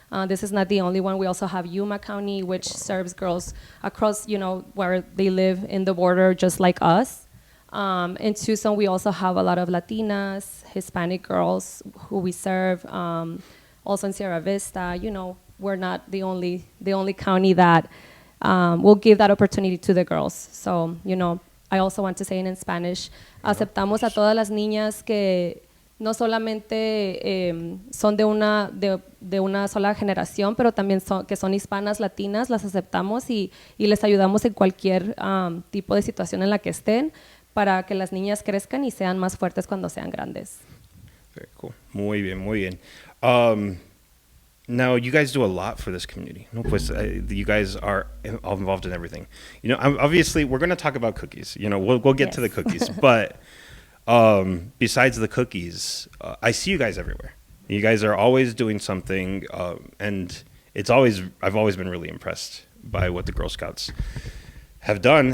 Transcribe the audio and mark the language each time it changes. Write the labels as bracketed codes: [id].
[en] This is not the only one. We also have Yuma County, which serves girls across, where they live in the border just like us. In Tucson, we also have a lot of Latinas, Hispanic girls who we serve. Also in Sierra Vista, we're not the only county that we'll give that opportunity to the girls. So, I also want to say in Spanish, [es] aceptamos a todas las niñas que no solamente son de una sola generación, pero también que son hispanas, latinas, las aceptamos y les ayudamos en cualquier tipo de situación en la que estén para que las niñas crezcan y sean más fuertes cuando sean grandes. [en] Very cool. [es] Muy bien, muy bien. [en] Now, you guys do a lot for this community. [es] No, pues, [en] you guys are involved in everything. Obviously, we're going to talk about cookies. We'll get to the cookies. But besides the cookies, I see you guys everywhere. You guys are always doing something, and I've always been really impressed by what the Girl Scouts have done.